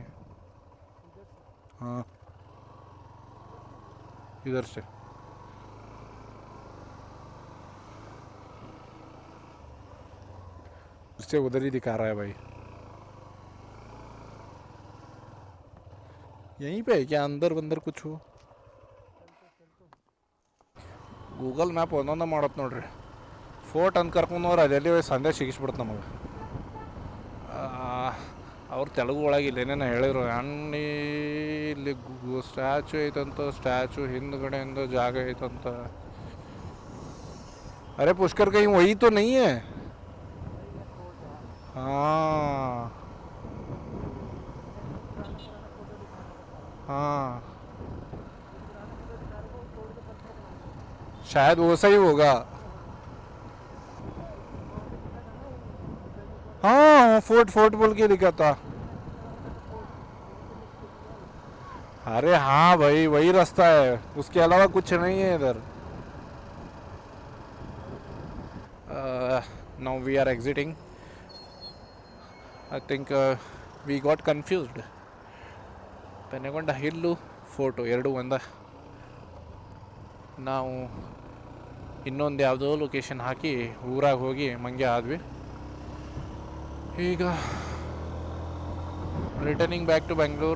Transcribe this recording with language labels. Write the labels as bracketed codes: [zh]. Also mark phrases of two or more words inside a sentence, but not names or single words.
[hi] हाँ इधर से उससे उधर ही दिखा रहा है भाई। यहीं पे है क्या, अंदर बंदर कुछ हो। [kn] ಗೂಗಲ್ ಮ್ಯಾಪ್ ಒಂದೊಂದು ಮಾಡತ್ ನೋಡ್ರಿ, ಫೋರ್ಟ್ ಅಂತ ಕರ್ಕೊಂಡವ್ರು ಅದೆಲ್ಲಿ ಸಂದೇಶ ಸಿಗಿಸ್ಬಿಡ್ತು ನಮಗೆ. ಅವ್ರು ತೆಲುಗು ಒಳಗೆ ಇಲ್ಲೇನೇನು ಹೇಳಿದ್ರು, ಅಣ್ಣಿ ಇಲ್ಲಿ ಸ್ಟ್ಯಾಚು ಐತಂತ, ಸ್ಟ್ಯಾಚು ಹಿಂದ್ಗಡೆಯಿಂದ ಜಾಗ ಐತಂತ. [hi] अरे पुष्कर कहीं वही तो नहीं है। हाँ हाँ शायद वो सही होगा। हाँ फोर्ट बोल के लिखा था। अरे हाँ भाई वही रास्ता है, उसके अलावा कुछ नहीं है इधर। [en] Now we are exiting. I think we got confused. [kn] ಪೆನೆಗೊಂಡ ಹಿಲ್ಲು ಫೋಟೋ ಎರಡು ಒಂದ. ನಾವು ಇನ್ನೊಂದು ಯಾವುದೋ ಲೊಕೇಶನ್ ಹಾಕಿ ಊರಾಗ ಹೋಗಿ ಮಂಗ್ಯ ಆದ್ವಿ. ಈಗ [en] returning back to Bengaluru.